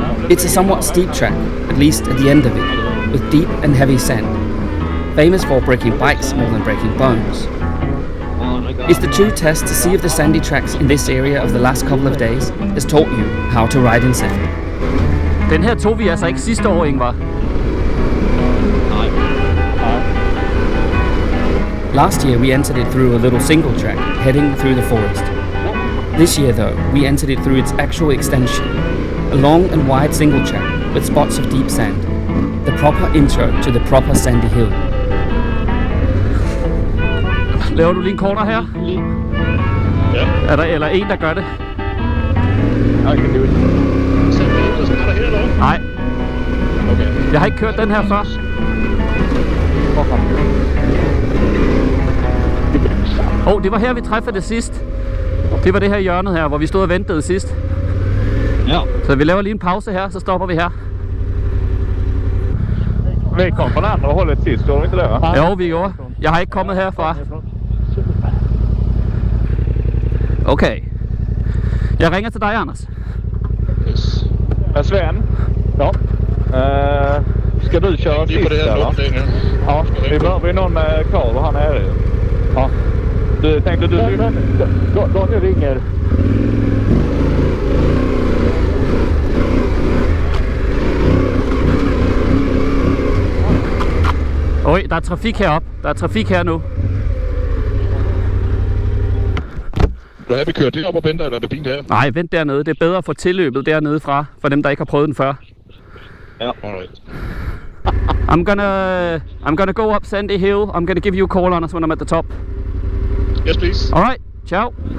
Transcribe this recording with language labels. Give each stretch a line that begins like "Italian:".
English: It's a somewhat steep track, at least at the end of it, with deep and heavy sand, famous for breaking bikes more than breaking bones. It's the true test to see if the sandy tracks in this area of the last couple of days has taught you how to ride in sand.
Danish: Den her tog vi altså ikke sidste år, Ingvar.
English: Last year we entered it through a little single track, heading through the forest. This year though, we entered it through its actual extension, a long and wide single track with spots of deep sand, the proper intro to the proper sandy hill.
Danish: Laver du lige en corner her? Ja. Er der eller en, der gør det?
English: I can do it.
Danish: Så der skal der her, eller? Nej. Okay. Jeg har ikke kørt den her før. Det var her, vi træffede det sidst. Det var det her hjørnet her, hvor vi stod og ventede sidst. Ja. Så vi laver lige en pause her, så stopper vi her.
Swedish: Vi kom från andra hållet sist, gjorde vi inte det, va? Jo, vi gjorde.
Danish: Jeg har ikke kommet herfra. Okay. Jeg ringer til dig, Anders.
English: Yes.
Swedish: Sven? Ja. Ska du köra sist, eller? Ja, vi behöver ju någon med kvar, han är det. Ja. Du tänkte du... Daniel ringer.
Danish: Oj, der er trafik heroppe. Der er trafik her nu. Du har vi kørt det op og venter, eller er det fint her? Nej, vent dernede. Det er bedre at få tilløbet dernede fra, for dem, der ikke har prøvet den før.
English: Ja, alright. I'm gonna go up Sandy Hill. I'm gonna give you a call on us when I'm at the top. Yes, please. All right. Ciao.